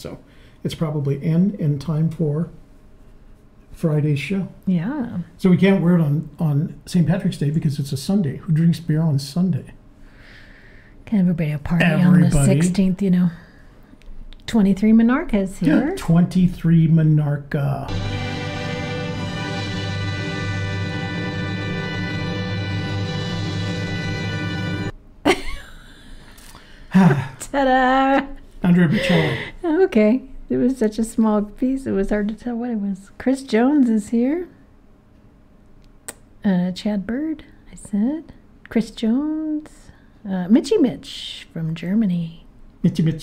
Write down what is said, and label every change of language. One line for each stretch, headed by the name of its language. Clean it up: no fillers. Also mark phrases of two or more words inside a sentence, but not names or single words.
English: So it's probably in time for Friday's show. Yeah. So we can't wear it on St. Patrick's Day because it's a Sunday. Who drinks beer on Sunday? Can everybody a party on the 16th, you know. 23 Monarcha is here. 23 Monarcha. Ta-da! Andrea Bocelli. Okay. It was such a small piece, it was hard to tell what it was. Chris Jones is here. Chad Bird, I said. Chris Jones. Mitchy Mitch from Germany.